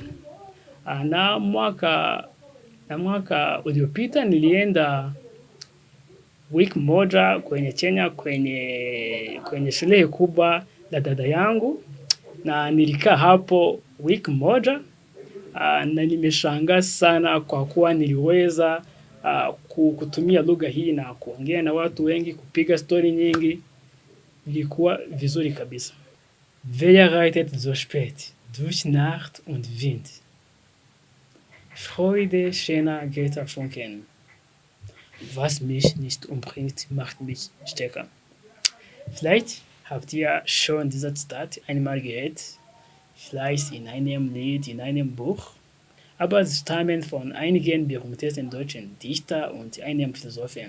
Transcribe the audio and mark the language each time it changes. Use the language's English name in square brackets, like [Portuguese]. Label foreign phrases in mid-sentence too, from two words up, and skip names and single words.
[Swahili] Na mwaka uliopita nilienda wiki moja kwenye Kenya kwenye shule kubwa la dada yangu, na nilikaa hapo wiki moja, na nimeshangaa sana kwa kuwa niliweza kutumia lugha hii na kuongea na watu wengi, kupiga story nyingi. Ilikuwa vizuri kabisa. [German] Wer reitet so spät durch Nacht und Wind? Freude schöner Götterfunken. Was mich nicht umbringt, macht mich stärker. Vielleicht habt ihr schon dieses Zitat einmal gehört, vielleicht in einem Lied, in einem Buch, aber es stammen von einigen berühmtesten deutschen Dichter und einem Philosophen.